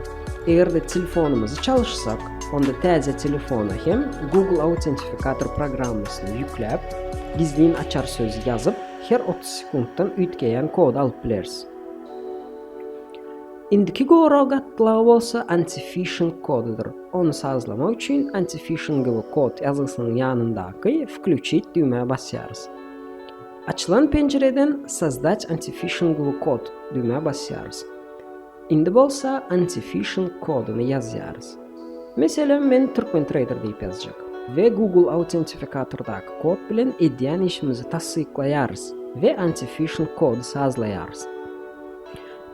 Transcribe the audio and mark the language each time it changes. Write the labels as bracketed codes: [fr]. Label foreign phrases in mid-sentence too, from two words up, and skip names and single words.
[tk] Egerde telefonumuzy çalışsak, onda täze telefona hem Google Authenticator programmasyny ýükläp, gizliň açar sözü ýazyp, her 30 sekunddan üýtgeýän kodu alyp bileriz. Indiki goro gatlagy bolsa anti-phishing kodudur. Onu sazlamak üçin anti-phishing kod ýazgysynyň ýanyndaky "Включить" düýmä basýarys. Açılan pencereden "Создать anti-phishing kod" düýmä basýarys. Indi bolsa anti-phishing koduny ýazýarys. Meselem men Türkmen Trader diýip ýazjak we Google Authenticator'daky kod bilen edýän işimizi tassyklaýarys we anti-phishing kodu sazlaýarys.